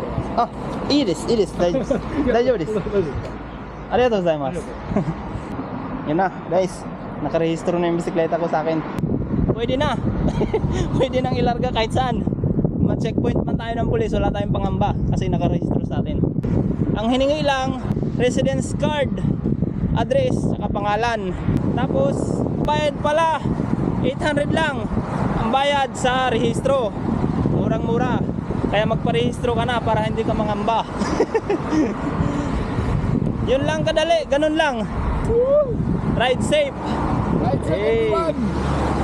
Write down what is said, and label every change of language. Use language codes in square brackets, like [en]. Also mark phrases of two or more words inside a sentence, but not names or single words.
[ja] Ah,いいです。大丈夫です。大丈夫です。ありがとうございます。 [tl] Yun na, guys. Nakarehistro na yung bisikleta ko sa akin. Pwede na. Pwede nang ilarga kahit saan. Ma-checkpoint man tayo ng pulis, wala tayong pangamba kasi nakarehistro sa atin. Ang hiningi lang, residence card, address, saka pangalan. Tapos, bayad pala. 800 lang ang bayad sa rehistro. Murang-mura. Kaya magparehistro ka na para hindi ka mangamba. Yun lang kadali, ganun lang. [en] Ride safe. Ride safe, everyone.